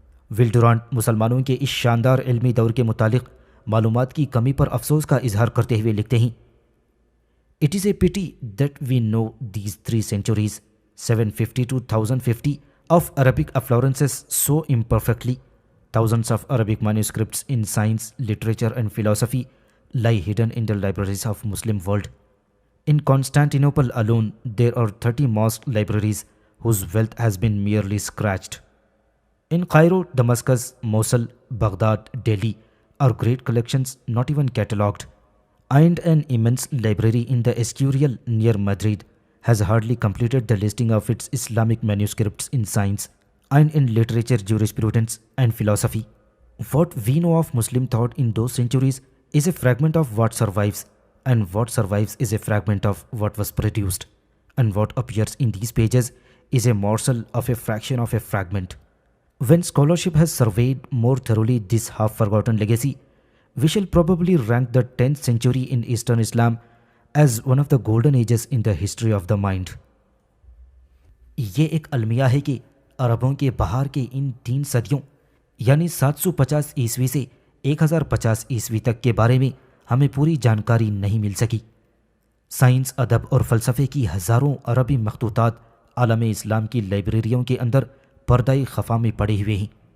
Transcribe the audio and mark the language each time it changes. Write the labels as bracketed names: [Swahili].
[Urdu] ولڈرانٹ مسلمانوں کے اس شاندار علمی دور کے متعلق معلومات کی کمی پر افسوس کا اظہار کرتے ہوئے لکھتے ہیں: [English] It is a pity that we know these 3 centuries, 750 to 1050, of Arabic affluences so imperfectly. Thousands of Arabic manuscripts in science, literature and philosophy lie hidden in the libraries of Muslim world. In Constantinople alone, there are 30 mosque libraries whose wealth has been merely scratched. In Cairo, Damascus, Mosul, Baghdad, Delhi are great collections not even catalogued. And an immense library in the Escurial near Madrid has hardly completed the listing of its Islamic manuscripts in science and in literature, jurisprudence and philosophy. What we know of Muslim thought in those centuries is a fragment of what survives, and what survives is a fragment of what was produced, and what appears in these pages is a morsel of a fraction of a fragment. When scholarship has surveyed more thoroughly this half-forgotten legacy, we shall probably rank the 10th century in Eastern Islam as one of the golden ages in the history of the mind. [Urdu] یہ ایک المیہ ہے کہ عربوں کے بہار کے ان 3 صدیوں یعنی 750 عیسوی سے 1050 عیسوی تک کے بارے میں ہمیں پوری جانکاری نہیں مل سکی. سائنس، ادب اور فلسفے کی ہزاروں عربی مخطوطات عالم اسلام کی لائبریریوں کے اندر پردہ خفا میں پڑے ہوئے ہیں.